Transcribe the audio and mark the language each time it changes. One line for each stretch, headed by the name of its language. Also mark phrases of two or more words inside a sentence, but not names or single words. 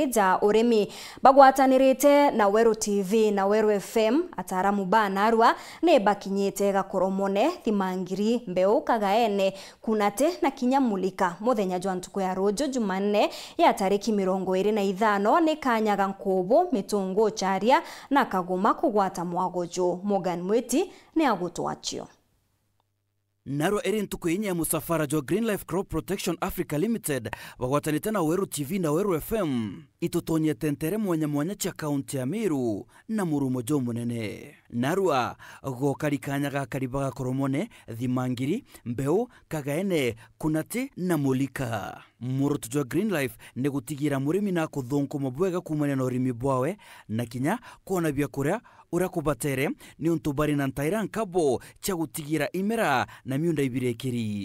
Meru: ja urimi bagwatanirite na Weru TV na Weru FM ataramu banarwa ne bakinyite gakoromone thimangiri mbeu kagaene kunate na kinyamulika muthenya jwa ntuku ya rojo Jumanne ya tariki 25 ni kanyaga nkubu tungo charia na kaguma kugwata mwagojo Morgan Mweti ni agutwachio. naro eri ntuku yenye ya musafara jo Green Life Crop Protection Africa Limited wagwatanite na Weru TV na Weru FM itutonye tentere mwanya cha kaunti ya Meru na Murumo jo munene narua gokarikanya gakaribaga koromone thimangiri mbeu kagaene kunati na mulika murutu jo Green Life ne gutigira murimi na kuthonko mabwega kumane na urimi bwawe na kinya kuona bya kuria ura kubatere ni untubari na ntaira nkabo cha gutigira imera na miunda ibirekeri